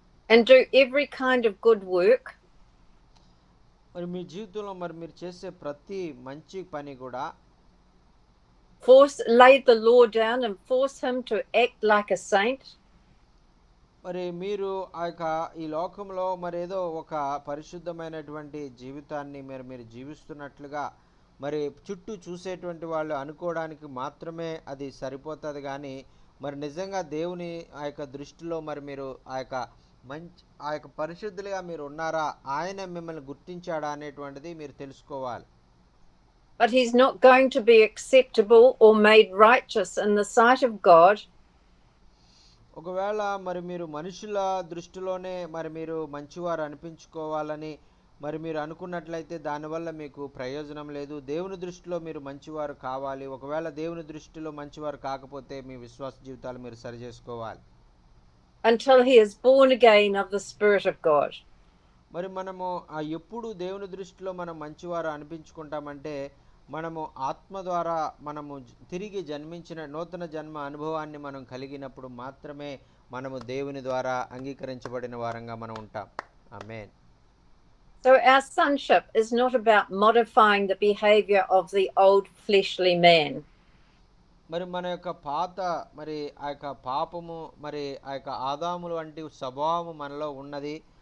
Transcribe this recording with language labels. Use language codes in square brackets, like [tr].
[en] And do every kind of good work. [te] మరి మీ జీవితంలో మరి మీరు చేసే ప్రతి మంచి పని కూడా [en] Lay the law down and force him to act like a saint. [te] మరి మీరు ఆ యొక్క ఈ లోకంలో మరి ఏదో ఒక పరిశుద్ధమైనటువంటి జీవితాన్ని మీరు జీవిస్తున్నట్లుగా మరి చుట్టూ చూసేటువంటి వాళ్ళు అనుకోవడానికి మాత్రమే అది సరిపోతుంది. కానీ మరి నిజంగా దేవుని ఆ యొక్క దృష్టిలో మరి మీరు ఆ యొక్క పరిశుద్ధులుగా మీరు ఉన్నారా, ఆయన మిమ్మల్ని గుర్తించాడా అనేటువంటిది మీరు తెలుసుకోవాలి. [en] But he's not going to be acceptable or made righteous in the sight of God. [te] ఒకవేళ మరి మీరు మనుషుల దృష్టిలోనే మరి మీరు మంచివారు అనిపించుకోవాలని మరి మీరు అనుకున్నట్లయితే దానివల్ల మీకు ప్రయోజనం లేదు. దేవుని దృష్టిలో మీరు మంచివారు కావాలి. ఒకవేళ దేవుని దృష్టిలో మంచివారు కాకపోతే మీ విశ్వాస జీవితాలు మీరు సరి చేసుకోవాలి. [en] Until he is born again of the Spirit of God. [te] మరి మనము ఎప్పుడు దేవుని దృష్టిలో మనం మంచివారు అనిపించుకుంటామంటే మనము ఆత్మ ద్వారా మనము తిరిగి జన్మించిన నూతన జన్మ అనుభవాన్ని మనం కలిగినప్పుడు మాత్రమే మనము దేవుని ద్వారా అంగీకరించబడిన వారంగా మనం ఉంటాం. ఆమేన్. [en] So our sonship is not about modifying the behavior of the old fleshly man. [te] మరి మన యొక్క పాత మరి ఆ యొక్క పాపము మరి ఆ యొక్క ఆదాములు వంటి స్వభావం మనలో ఉన్నది.